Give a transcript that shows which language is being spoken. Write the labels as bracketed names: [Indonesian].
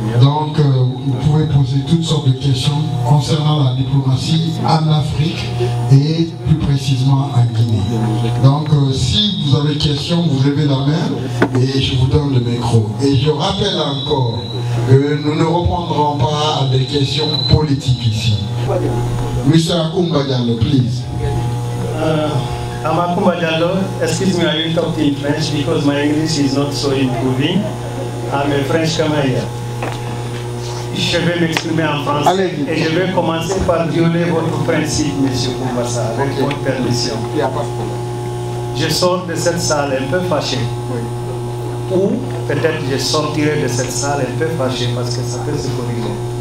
[French] Donc vous pouvez poser toutes sortes de questions concernant la diplomatie en Afrique et plus précisément en Guinée. Donc si vous avez des questions, vous levez la main et je vous donne le micro. Et je rappelle encore que nous ne répondrons pas à des questions politiques ici. [English] Mr. Akumba Diallo, please. Amakumba Diallo, excuse me, I will talk in French because my English is not so improving. I'm a French Canadian. [French] Je vais m'exprimer en français et je vais commencer par violer votre principe, M. Koumbassa, avec votre permission. Je sors de cette salle un peu fâché. Ou peut-être je sortirai de cette salle un peu fâché parce que ça peut se corriger.